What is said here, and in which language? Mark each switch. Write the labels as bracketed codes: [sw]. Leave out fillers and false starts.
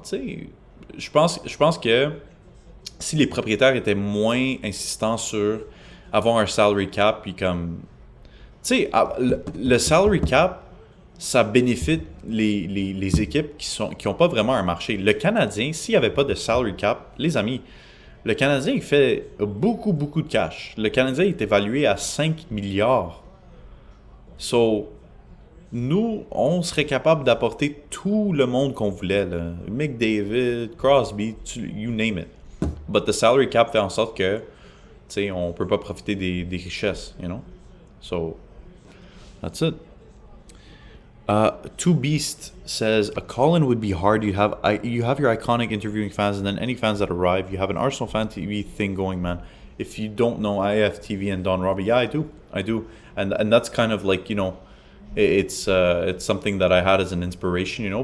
[fr] Tu sais, je pense que si les propriétaires étaient moins insistants sur avoir un salary cap, puis comme, tu sais, le salary cap, ça bénéficie les équipes qui ont pas vraiment un marché. Le Canadien, s'il n'y avait pas de salary cap, les amis, le Canadien, il fait beaucoup de cash. Le Canadien est évalué à 5 milliards. So, nous, on serait capable d'apporter tout le monde qu'on voulait. Là. [en] McDavid, Crosby, you name it. But the salary cap [fr] fait en sorte que, tu sais, on peut pas profiter des richesses, [en] you know? So, that's it. Two Beast says, a call-in would be hard. You have your iconic interviewing fans, and then any fans that arrive. You have an Arsenal Fan TV thing going, man. If you don't know IFTV and Don Robbie, yeah, I do, and that's kind of like, you know, it's something that I had as an inspiration, you know.